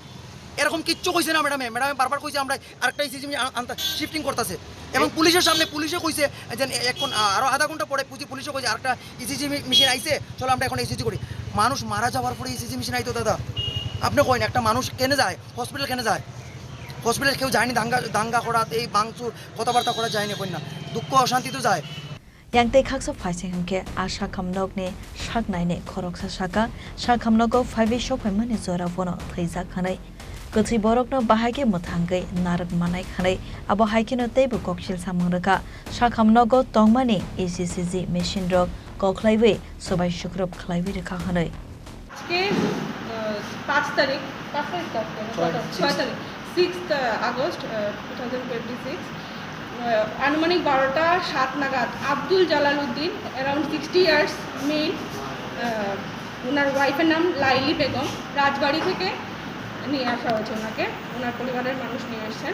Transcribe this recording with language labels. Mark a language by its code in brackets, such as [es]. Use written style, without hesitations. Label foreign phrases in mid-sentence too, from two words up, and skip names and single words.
[bn] এরকম কিচ্ছু কইছে না ম্যাডামে বারবার কইছে আমরা আরেকটা [en] ECG shifting [bn] করতেছে এবং পুলিশের সামনে পুলিশে কইছে যে এখন আরও আধা ঘন্টা পরে পুলিশে কইছে আরেকটা [en] ECG machine [bn] আইছে, চলো আমরা এখন ইসিজি করি। মানুষ মারা যাওয়ার পরে [en] ECG machine [bn] আইতো দাদা, আপনি কইন একটা মানুষ কেনে যায় হসপিটাল কেনে যায়? হসপিটাল কেউ যায়নি দাঙ্গা করা এই বাংচুর কথাবার্তা করা যায়নি, কই না দুঃখ অশান্তি তো যায়। [trp] yang tei khakso phaising hamke asha khamnok ne shak nai ne khoroksa shaka shak khamnogo 5 shop mani zora bono theija khanai kutsi borok no bahage muthangai narat manai khanai abo haikino teibu kokshil samangraka shak khamnogo tongmani [en] ECCG machine [trp] rok koklaiwe sobai shukrop khlaiwe rekha hanai [bn] আজকে 5 তারিখ 6 আগস্ট 2026 আনুমানিক 12টা 7 নাগাদ আব্দুল জালাল উদ্দিন [en] around 60 years male, [bn] ওনার ওয়াইফের নাম লাইলি বেগম, রাজবাড়ি থেকে নিয়ে আসা হয়েছে ওনাকে, ওনার পরিবারের মানুষ নিয়ে এসেছেন।